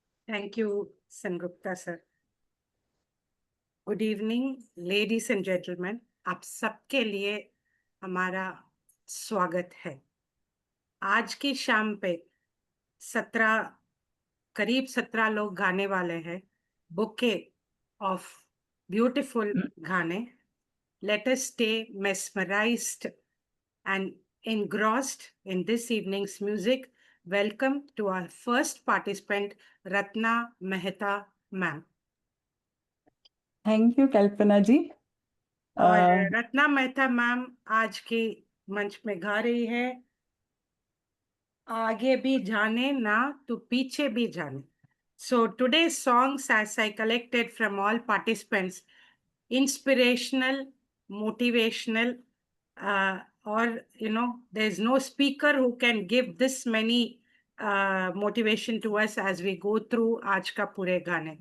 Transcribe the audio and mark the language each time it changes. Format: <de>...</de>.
<en>Thank you, Sengupta sir. Good evening, ladies and gentlemen.</en> <hi>आप सबके लिए हमारा स्वागत है। आज की शाम पे 17 करीब 17 लोग गाने वाले हैं।</hi> <en>Bouquet of beautiful गाने। Let us stay mesmerized and engrossed in this evening's music. Welcome to our first participant, Ratna Mehta ma'am.</en> <hi>Thank you कल्पना जी। और रत्ना मेहता मैम आज के मंच में गा रही है, आगे भी जाने ना तो पीछे भी जाने।</hi> <en>So today's songs, as I collected from all participants, inspirational, motivational, or there's no speaker who can give this many motivation to us as we go through</en> <hi>आज का पूरे गाने।</hi>